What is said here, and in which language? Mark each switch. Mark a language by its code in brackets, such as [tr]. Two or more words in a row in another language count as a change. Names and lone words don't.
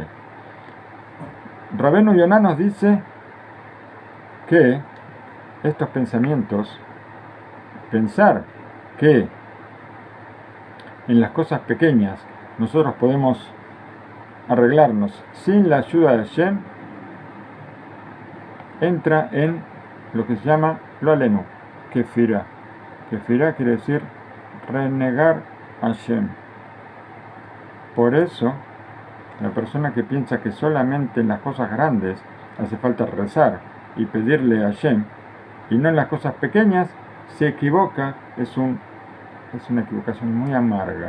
[es] Rabenu Yonah nos dice que estos pensamientos, pensar que en las cosas pequeñas nosotros podemos arreglarnos sin la ayuda de Hashem, entra en lo que se llama [he] לא עלינו, [es] kefirá. Kefirá quiere decir renegar a Hashem. Por eso, la persona que piensa que solamente en las cosas grandes hace falta rezar y pedirle a Hashem, y no en las cosas pequeñas, se equivoca, es una equivocación muy amarga.